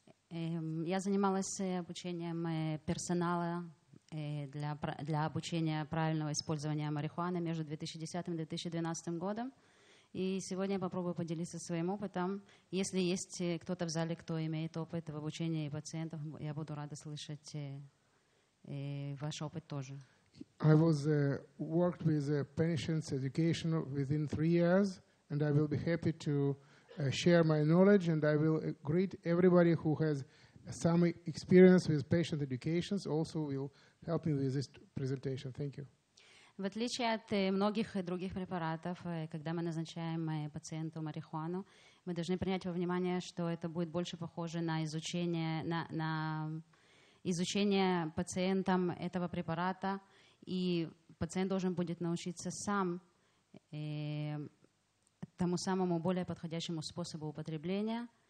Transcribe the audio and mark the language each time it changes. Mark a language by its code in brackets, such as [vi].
[ru] Я занималась обучением персонала для обучения правильного использования марихуаны между 2010 и 2012 годом. И сегодня я попробую поделиться своим опытом. Если есть кто-то в зале, кто имеет опыт в обучении пациентов, я буду рада слышать ваш опыт тоже. [en] I was worked with patients' education within 3 years, and I will be happy to share my knowledge, and I will greet everybody who has some experience with patient education. Also will help me with this presentation. Thank you. [ru] В отличие от многих других препаратов, когда мы назначаем пациенту марихуану, мы должны принять во внимание, что это будет больше похоже на изучение пациентом этого препарата, и пациент должен будет научиться сам тому самому более подходящему способу употребления.